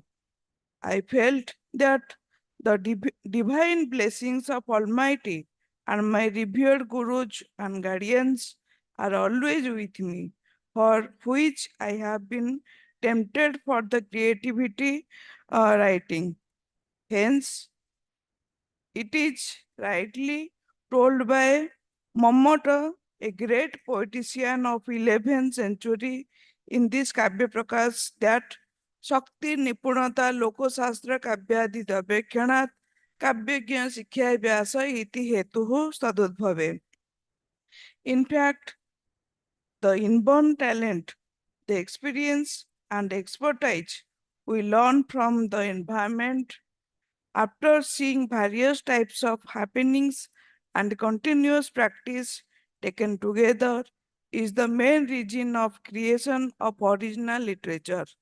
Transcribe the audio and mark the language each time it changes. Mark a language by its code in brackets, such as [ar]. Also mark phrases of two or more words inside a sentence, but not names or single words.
[en] I felt that the divine blessings of Almighty and my revered gurus and guardians are always with me, for which I have been tempted for the creativity writing. Hence, it is rightly told by Mammata, a great poetician of 11th century, in this Kavya Prakash, that [sa] शक्ति निपुणता लोकशास्त्र काव्यादि अवेक्षणात् काव्यज्ञ शिक्षा अभ्यास इति हेतुः तदुद्भवे. [en] In fact, the inborn talent, the experience and expertise we learn from the environment after seeing various types of happenings and continuous practice taken together is the main reason of creation of original literature.